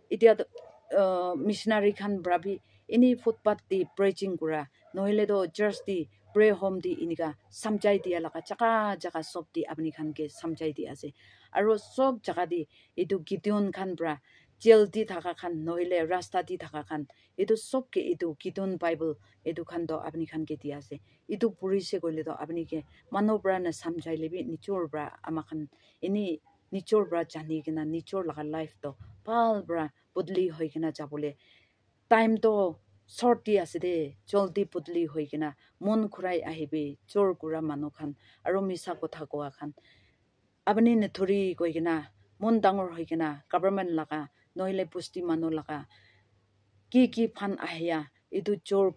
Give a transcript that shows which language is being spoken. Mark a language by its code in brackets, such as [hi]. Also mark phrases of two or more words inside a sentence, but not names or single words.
[nag] missionary khan brabi ini footpath di preaching kura noile do church di pray home di inika samjai dia laga jaka sob di apni khan ke samjai di ase aro sob jaka di edu Gideon khan bra jail di thaka khan noile rasta di thaka khan edu sob ke edu Gideon Bible edu khan do apni khan ke dia ase edu puri se goile do apni ke mano bra na samjai lebi nichor bra amakhan ini nichor bra jani gena nichor laga life to pal bra budli hoigena jabole time to short di ase de joldi budli hoigena mon khurai ahibe chor kura manu khan aro misa kotha koa khan apni ne thori koigena mon dangor hoigena government laga noile pusti manu laga ki phan ahya edu chor